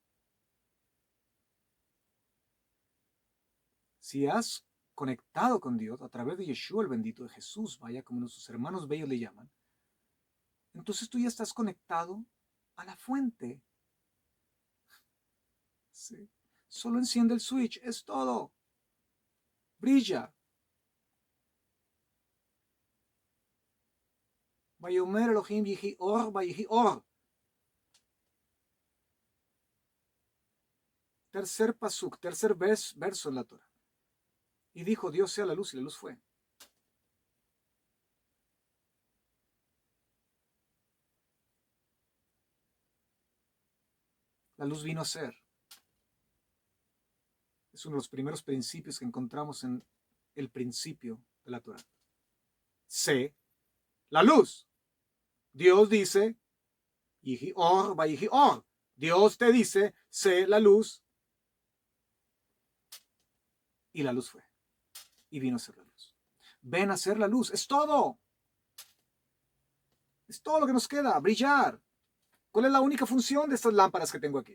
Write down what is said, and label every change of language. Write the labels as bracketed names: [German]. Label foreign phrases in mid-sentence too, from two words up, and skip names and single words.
[Spanish] Si has conectado con Dios a través de Yeshua el bendito, de Jesús, vaya, como nuestros hermanos bellos le llaman, entonces tú ya estás conectado a la fuente. Sí. Solo enciende el switch, es todo. Brilla. [Hebrew] ויאמר אלהים יהי אור, ויהי אור. [Spanish] Tercer pasuk, tercer verso en la Torah. Y dijo, Dios sea la luz, y la luz fue. La luz vino a ser. Es uno de los primeros principios que encontramos en el principio de la Torah. Sé la luz. Dios dice, [Hebrew] יהי אור, ויהי אור. [Spanish] Dios te dice, sé la luz. Y la luz fue. Y vino a ser la luz. Ven a ser la luz. Es todo. Es todo lo que nos queda. Brillar. ¿Cuál es la única función de estas lámparas que tengo aquí?